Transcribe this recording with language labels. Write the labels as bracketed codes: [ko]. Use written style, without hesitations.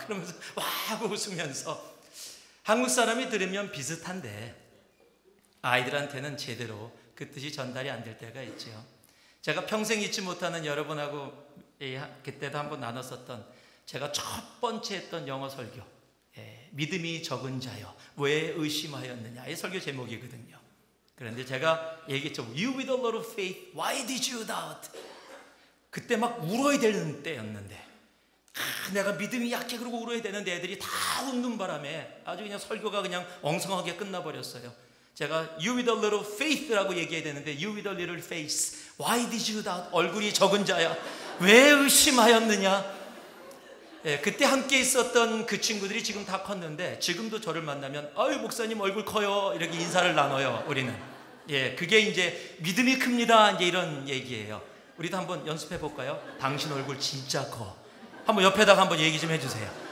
[ko] 그러면서 와 하고 웃으면서 한국 사람이 들으면 비슷한데 아이들한테는 제대로 그 뜻이 전달이 안 될 때가 있죠. 제가 평생 잊지 못하는 여러분하고 그때도 한번 나눴었던 제가 첫 번째 했던 영어 설교 믿음이 적은 자여 왜 의심하였느냐 이 설교 제목이거든요. 그런데 제가 얘기했죠. [en] You with a lot of faith, why did you doubt? [ko] 그때 막 울어야 되는 때였는데 내가 믿음이 약해 그러고 울어야 되는데 애들이 다 웃는 바람에 아주 그냥 설교가 그냥 엉성하게 끝나버렸어요. 제가 [en] You with a little faith라고 [ko] 얘기해야 되는데 [en] You with a little face, why did you doubt? [ko] 얼굴이 적은 자야 왜 의심하였느냐. 그때 함께 있었던 그 친구들이 지금 다 컸는데 지금도 저를 만나면 아유 목사님 얼굴 커요 이렇게 인사를 나눠요. 우리는 그게 이제 믿음이 큽니다 이제 이런 얘기예요. 우리도 한번 연습해 볼까요? 당신 얼굴 진짜 커. 한번 옆에다가 한번 얘기 좀 해주세요.